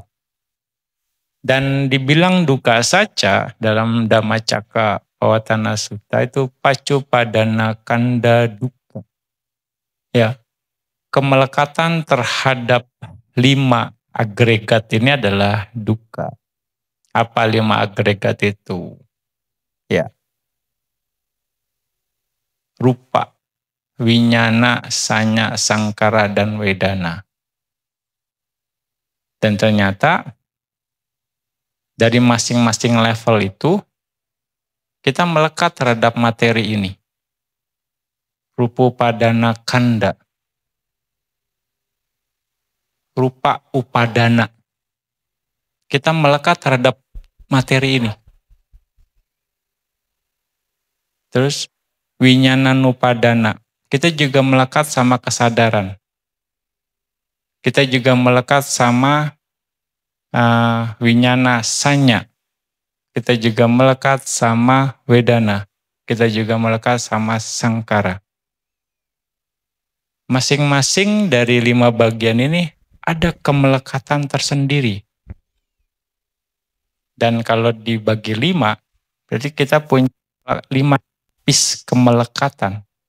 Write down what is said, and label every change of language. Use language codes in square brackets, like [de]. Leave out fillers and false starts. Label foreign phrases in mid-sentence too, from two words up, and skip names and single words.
[id] Dan dibilang duka saja dalam Dhammacakka Pavattana Sutta itu [pi] pacupadana kanda duka. [id] Ya, kemelekatan terhadap 5 agregat ini adalah duka. Apa 5 agregat itu? Ya. [pi] Rupa, winyana, sanya, sangkara, dan wedana. [id] Dan ternyata dari masing-masing level itu, kita melekat terhadap materi ini. [pi] Rupa-upadana kanda. Rupa upadana. [id] Kita melekat terhadap materi ini. Terus, winyananupadana. Kita juga melekat sama kesadaran. Kita juga melekat sama [pi] winyana sanya. [id] kita juga melekat sama Wedana, kita juga melekat sama Sangkara. Masing-masing dari 5 bagian ini ada kemelekatan tersendiri. Dan kalau dibagi 5, berarti kita punya 5 lapis kemelekatan.